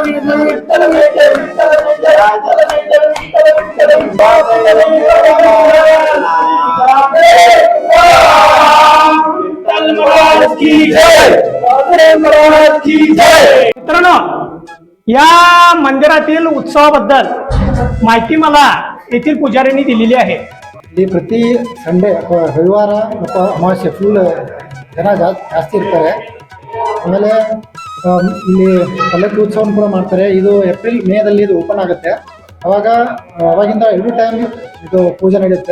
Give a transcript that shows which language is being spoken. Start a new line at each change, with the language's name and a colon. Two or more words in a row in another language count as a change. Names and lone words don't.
Marathi: मित्रांनो, या मंदिरातील उत्सवाबद्दल माहिती मला येथील पुजाऱ्यांनी दिलेली आहे.
Kannada: ಇಲ್ಲಿ ಪ್ರತಿ ಸಂಡೇ ಅಥವಾ ರವಿವಾರ ಮತ್ತು ಅಮಾವಾಸ್ಯೆ ಫುಲ್ ಜನ ಜಾಸ್ತಿ ಇರ್ತಾರೆ. ಆಮೇಲೆ ಇಲ್ಲಿ ಪಲ್ಲಕ್ಕಿ ಉತ್ಸವವನ್ನು ಕೂಡ ಮಾಡ್ತಾರೆ. ಇದು ಏಪ್ರಿಲ್ ಮೇದಲ್ಲಿ ಇದು ಓಪನ್ ಆಗುತ್ತೆ. ಅವಾಗಿಂದ ಎರಡು ಟೈಮ್ ಇದು ಪೂಜೆ ನಡೆಯುತ್ತೆ.